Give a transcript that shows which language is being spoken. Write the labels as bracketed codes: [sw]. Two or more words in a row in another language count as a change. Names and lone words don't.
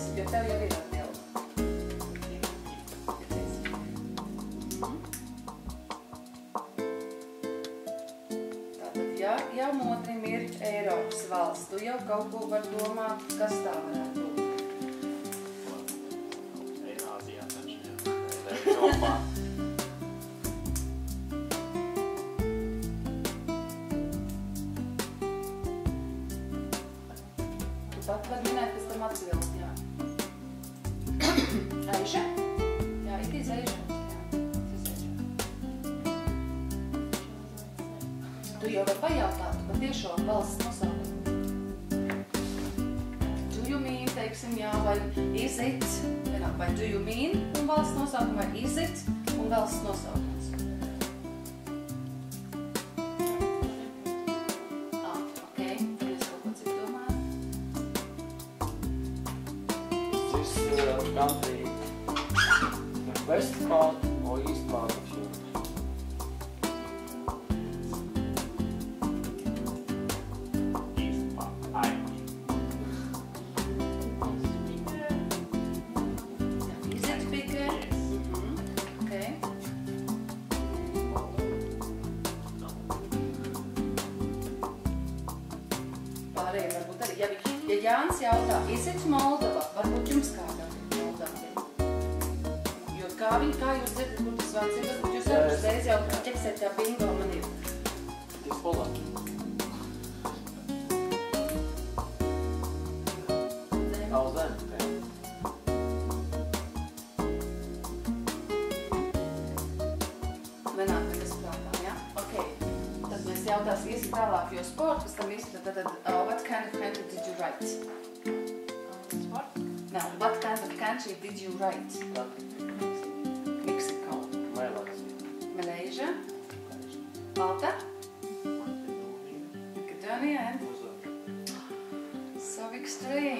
[lv] Jo tev jau ir atbilde. [en] It is. [lv] Tātad, ja otrim ir Eiropas valsts, tu jau kaut ko var domāt, kas tā varētu būt. Eirāzijā taču, jā. Eiropā. Pat var minēt pēc tam atbildi, jā. Asia? Jā, [en] it is Asia. Jā, it is Asia. [lv] Tu jau var pajautāt patiešo valsts nosaukumu. [en] Do you mean, [lv] teiksim, jā, vai [en] is it, [lv] vai [en] do you mean [lv] un valsts nosaukumu, vai [en] is it [lv] un valsts nosaukums. [en] Country, the west part or east part of Europe? East part, Ireland. Is it bigger? Yes. [lv] Okay. Pārējie varbūt arī. Ja Jānis jautā, [en] is it Moldova? [lv] Varbūt jums kādā ir Moldavija. Jo kā jūs dzirdat, kur tas vārds ir, varbūt jūs arī uzreiz jau ķeksēt, jā, bingo man ir. [en] It is Holland. Oh, then, okay. [lv] Nenāk, kad es prātām, jā? Ok. Tad mēs jautāsim, iesim tālāk, jo sports, pēc tam iesim, tad, [en] what kind of country did you write? What? No, what kind of country did you write? Mexico. Malaysia. Malta. Macedonia and so extreme.